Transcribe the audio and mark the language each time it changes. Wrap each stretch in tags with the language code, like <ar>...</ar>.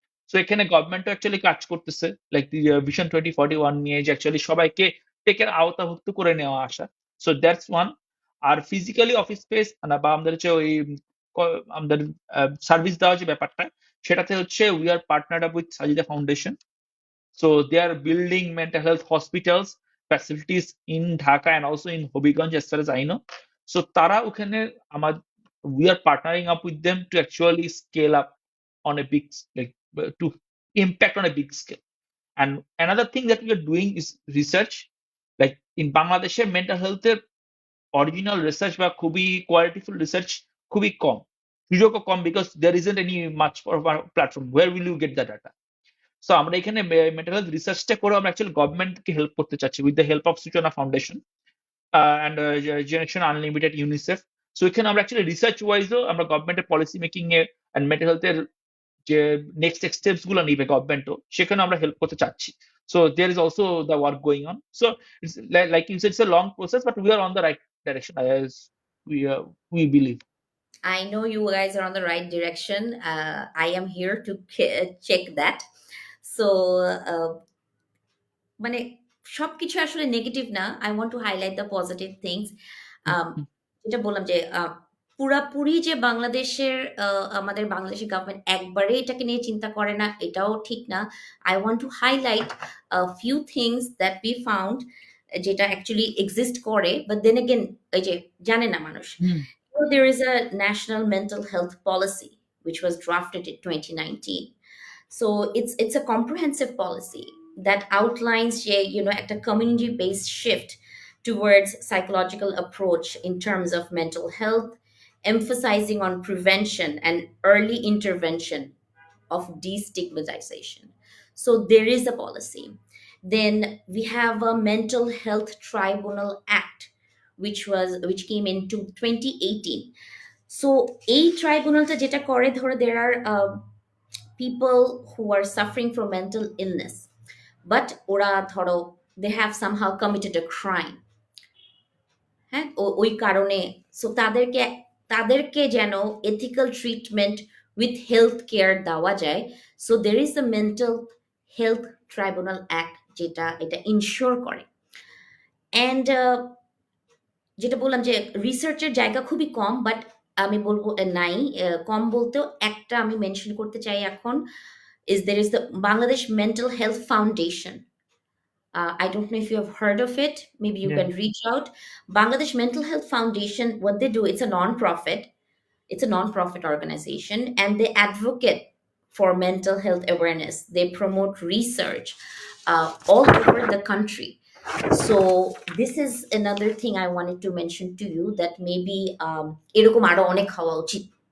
<bn>So এখানে গভর্নমেন্টও actually কাজ করতেছে, লাইক ভিশন 2041 নিয়ে, যে অ্যাকচুয়ালি সবাইকে টেকের আওতাভুক্ত করে নেওয়া আসা।</bn> <en>So that's one.</en> <bn>আর physically office space বা আমাদের হচ্ছে ওই আমাদের সার্ভিস দেওয়া যে ব্যাপারটা, সেটাতে হচ্ছে</bn> <en>we are partnered up with</en> <bn>Sajida foundation.</bn> <en>So they are building mental health hospitals facilities in Dhaka and also in Hobbyganj as far as I know. So</en> <bn>তারা ওখানে আমার</bn> <en>we are partnering up with them to actually scale up on a big like to impact on a big scale. And another thing that we are doing is research. Like in Bangladesh, mental health original research</en> <bn>বা খুবই</bn> <en>qualityful research</en> <bn>খুবই কম, সুযোগও কম,</bn> <en>because there isn't any much for our platform. Where will you get the data?</en> <bn>So আমরা এখানে mental health রিসার্চটা করে আমরা actually গভর্নমেন্টকে help করতে চাচ্ছি</bn> <en>with the help of</en> <bn>সূচনা foundation and generation unlimited, UNICEF. So এখানে আমরা অ্যাকচুয়ালি রিসার্চ ওয়াইজও আমরা গভর্নমেন্টের policy making A and mental হেলথের যে নেক্সট স্টেপস গুলো নিবে গভর্নমেন্টও, সেখানে আমরা হেল্প করতে চাচ্ছি।</bn> <en>So there is also the work going on. So it's like you said, it's a long process, but we are on the right direction as we believe. I know you guys are on the right direction. I am here to check that.</en> <bn>So, মানে সবকিছু আসলে negative না।</bn> <en>I want to highlight the positive things.</en> <bn>আম যেটা বললাম যে পুরাপুরি যে বাংলাদেশের আমাদের বাংলাদেশের গভর্নমেন্ট একবারে এটাকে নিয়ে চিন্তা করে না, এটাও ঠিক না।</bn> <en>I want to highlight few things that we found,</en> <bn>যেটা অ্যাকচুয়ালি এক্সিস্ট করে। বাট দেন এগেইন, এই যে জানে না মানুষ। হুম</bn> <en>So there is a national mental health policy which was drafted in 2019. So it's a comprehensive policy that outlines a community based shift towards psychological approach in terms of mental health, emphasizing on prevention and early intervention of destigmatization. So there is a policy. Then we have a mental health tribunal act which came into 2018. So</en> <bn>এই ট্রাইব্যুনালটা যেটা করে, ধরো</bn> <en>there are people who are suffering from mental illness, but</en> <bn>ওরা ধরো</bn> <en>they have somehow committed a crime,</en> <bn>হ্যাঁ, ওই কারণে। So তাদেরকে তাদেরকে যেন</bn> <en>ethical treatment with health care</en> <bn>দেওয়া যায়।</bn> <en>so there is the mental health tribunal act,</en> <bn>যেটা এটা ইনশিওর করে। অ্যান্ড যেটা বললাম যে রিসার্চের জায়গা খুবই কম, বাট আমি বলবো নাই, কম বলতেও একটা আমি মেনশন করতে চাই এখন,</bn> <en>is there is the Bangladesh Mental Health Foundation. I don't know if you have heard of it. Maybe you yeah can reach out. Bangladesh Mental Health Foundation, what they do, it's a non-profit. It's a non-profit organization, and they advocate for mental health awareness. They promote research. all over the country. So this is another thing I wanted to mention to you, that maybe</en> <bn>এরকম আরো অনেক হওয়া উচিত।</bn>